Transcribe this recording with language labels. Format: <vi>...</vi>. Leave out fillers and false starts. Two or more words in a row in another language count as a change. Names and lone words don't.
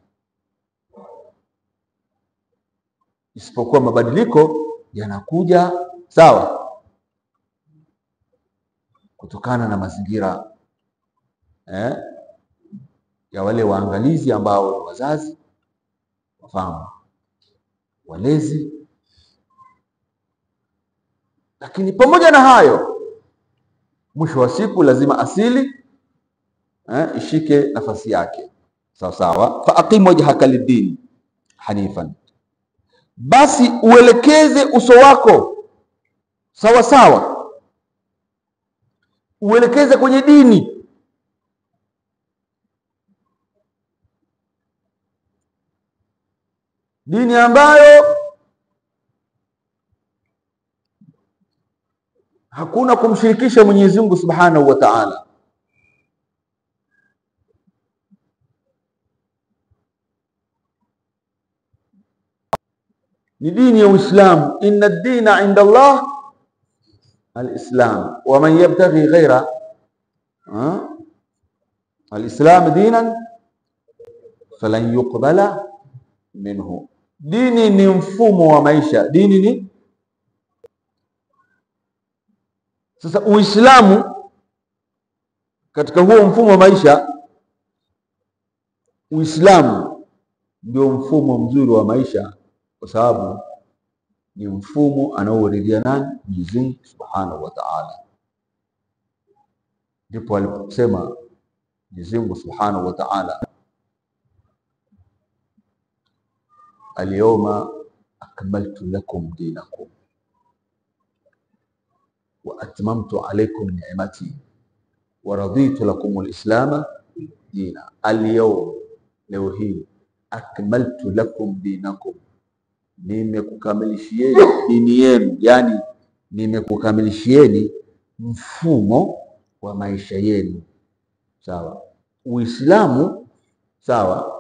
<sw>Isipokuwa mabadiliko yanakuja sawa kutokana na mazingira ya wale waangalizi ambao ni wazazi, wafahamu, walezi. Lakini pamoja na hayo, mwisho wa siku lazima asili ishike nafasi yake sawa sawa.</sw> <ar>فأقم وجهك للدين حنيفا,</ar> <sw>basi uelekeze uso wako sawa sawa, uelekeze kwenye dini. Dini ambayo hakuna kumshirikisha Mwenyezi Mungu</sw> <ar>سبحانه وتعالى.</ar> <sw>Ni dini ya Uislamu.</sw> <ar>إن الدين عند الله الإسلام ومن يبتغ غير الإسلام دينا فلن يقبل منه.</ar> <sw>Dini ni mfumo wa maisha. Dini ni sasa Uislamu katika huo mfumo wa maisha. Uislamu ndio mfumo mzuri wa maisha, kwa sababu ni mfumo anaoridhia nani? Mwenyezi Mungu</sw> <ar>سبحانه وتعالى.</ar> <sw>Ndipo aliposema Mwenyezi Mungu</sw> <ar>سبحانه وتعالى اليوم أكملت لكم دينكم وأتممت عليكم نعمتي ورضيت لكم الإسلام دينا. Al-yawm,</ar> <sw>leo hii,</sw> <ar>أكملت لكم دينكم,</ar> <sw>nimekukamilishieni dini yenu, yani nimekukamilishieni mfumo wa maisha yenu. Sawa? Uislamu, sawa?</sw>